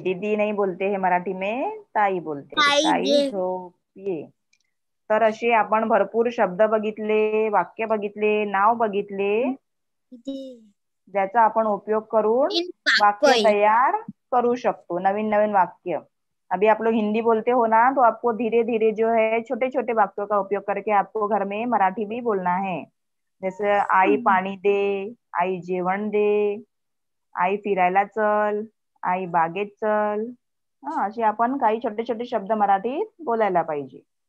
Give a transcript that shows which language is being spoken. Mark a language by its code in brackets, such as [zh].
[hi] दीदी नहीं बोलते है मराठी में, ताई बोलते. [mr] ताई झोप ये. तर असे आपण भरपूर शब्द बघितले, वाक्य बघितले, नाव बघितले, ज्याचा आपण उपयोग करून वाक्य तैयार करू शकतो. नवीन नवीन वाक्य. [hi] अभी आप लोग हिंदी बोलते हो ना, तो आपको धीरे धीरे जो है छोटे छोटे वाक्यों का उपयोग करके आपको घर में मराठी भी बोलना है. [mr] जैसे आई पाणी दे, आई जेवण दे, आई फिरायला चल, आई बागेत चल. असे आपण काही छोटे छोटे शब्द मराठीत बोलायला पाहिजे.